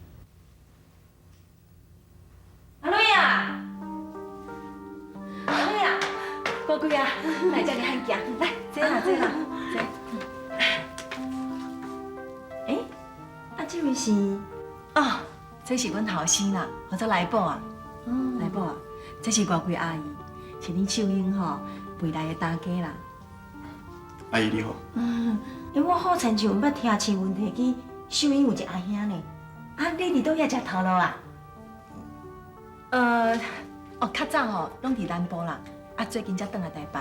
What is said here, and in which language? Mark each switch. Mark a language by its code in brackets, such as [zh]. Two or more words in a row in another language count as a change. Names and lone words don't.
[nan] 阿瑞啊，阿瑞啊，乖乖啊，来这里喊行，来坐啦坐啦坐。哎，啊，这位是？哦，这是阮后生啦，或者来宝啊。来宝啊，这是外贵阿姨，是恁秀英吼未来的大家啦。阿姨你好。我好亲像捌听新闻提起。秀英有一个阿兄呢，啊，你伫倒遐食头路啊？较早吼拢伫南部啦，啊，最近才转来台北。